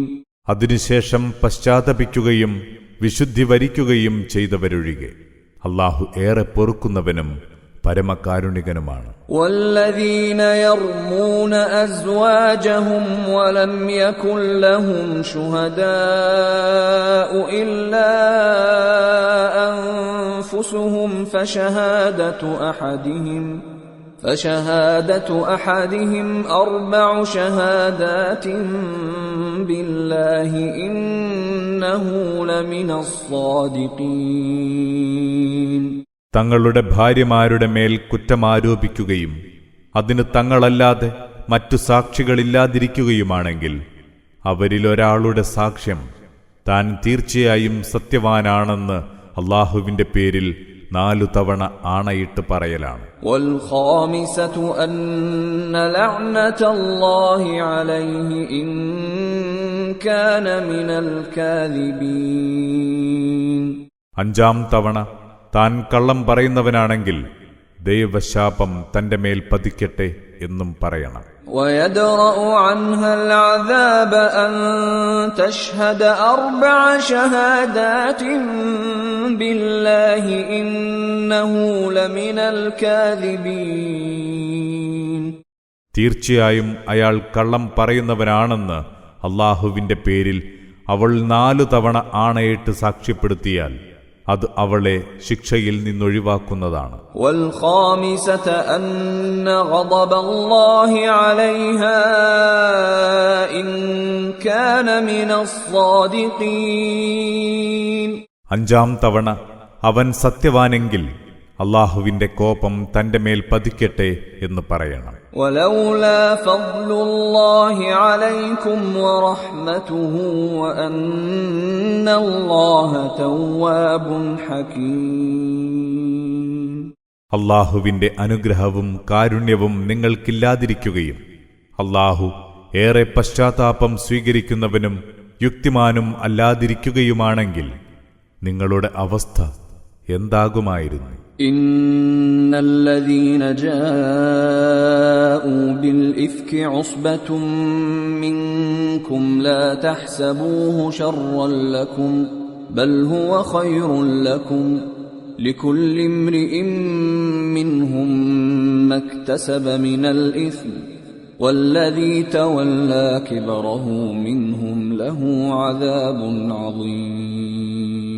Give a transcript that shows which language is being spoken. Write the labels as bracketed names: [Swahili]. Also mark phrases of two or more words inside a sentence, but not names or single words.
[Malayalam] അതിനുശേഷം പശ്ചാത്തപിക്കുകയും വിശുദ്ധി വരിക്കുകയും ചെയ്തവരൊഴികെ അല്ലാഹു ഏറെ പൊറുക്കുന്നവനും പരമകാരുണികനുമാണ്. [Arabic] والذين يرمون أزواجهم ولم يكن لهم شهداء إلا أنفسهم فشهادة أحدهم 4 شهادات بالله إنه لمن الصادقين. [Malayalam] തങ്ങളുടെ ഭാര്യമാരുടെ മേൽ കുറ്റമാരോപിക്കുകയും അതിന് തങ്ങളല്ലാതെ മറ്റു സാക്ഷികളില്ലാതിരിക്കുകയുമാണെങ്കിൽ അവരിലൊരാളുടെ സാക്ഷ്യം താൻ തീർച്ചയായും സത്യവാനാണെന്ന് അല്ലാഹുവിന്റെ പേരിൽ 4 തവണ ആണയിട്ട് പറയലാണ്. [Arabic] والخامسة أن لعنة الله عليه إن كان من الكاذبين. [Malayalam] 5-ാം തവണ താൻ കള്ളം പറയുന്നവനാണെങ്കിൽ ദൈവശാപം തന്റെ മേൽ പതിക്കട്ടെ എന്നും പറയണം. [Arabic] ويدرأ عنها العذاب أن تشهد 4 شهادات بالله إنه لمن الكاذبين. [Malayalam] തീർച്ചയായും അയാൾ കള്ളം പറയുന്നവനാണെന്ന് അല്ലാഹുവിന്റെ പേരിൽ അവൾ 4 തവണ ആണയിട്ട് സാക്ഷ്യപ്പെടുത്തിയാൽ അത് അവളെ ശിക്ഷയിൽ നിന്നൊഴിവാക്കുന്നതാണ്. [Arabic] والخامسة أن غضب الله عليها إن كان من الصادقين. [Malayalam] 5-ാം തവണ അവൻ സത്യവാനെങ്കിൽ അല്ലാഹുവിന്റെ കോപം തന്റെ മേൽ പതിക്കട്ടെ എന്ന് പറയണം. [Arabic] ولولا فضل الله عليكم ورحمته وأن الله تواب حكيم. [Malayalam] അല്ലാഹുവിന്റെ അനുഗ്രഹവും കാരുണ്യവും നിങ്ങൾക്കില്ലാതിരിക്കുകയും അല്ലാഹു ഏറെ പശ്ചാത്താപം സ്വീകരിക്കുന്നവനും യുക്തിമാനും അല്ലാതിരിക്കുകയുമാണെങ്കിൽ നിങ്ങളുടെ അവസ്ഥ എന്താകുമായിരുന്നു? [Arabic] إن الذين جاءوا بالإفك عصبة منكم لا تحسبوه شرا لكم بل هو خير لكم لكل امرئ منهم ما اكتسب من الإثم والذي تولى كبره منهم له عذاب عظيم.